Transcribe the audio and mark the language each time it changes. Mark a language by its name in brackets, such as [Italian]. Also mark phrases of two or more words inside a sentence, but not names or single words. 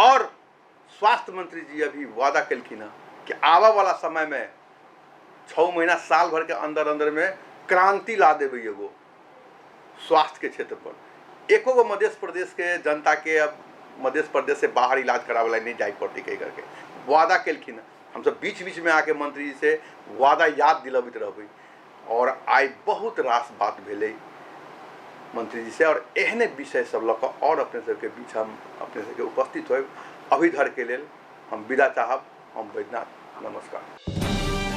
[Maithili] और स्वास्थ्य मंत्री जी अभी वादा कलखिन कि आवा वाला समय में 6 महीना साल भर के अंदर अंदर में क्रांति ला देवे एगो स्वास्थ्य के क्षेत्र पर। एको गो मध्य प्रदेश के जनता के अब मध्य प्रदेश से बाहर इलाज करावे नहीं जाए पड़ती कही करके वादा कलखिन। हम सब बीच बीच में आके मंत्री जी से वादा याद दिलबित रहबै। और आई बहुत रास बात भेलै मंत्री जी से, और एहने विषय सब लऽ कऽ और अपने सबके बीच हम अपने सबके उपस्थित होब। अभी धर के लेल हम विदा चाहब। हम बैद्यनाथ, नमस्कार।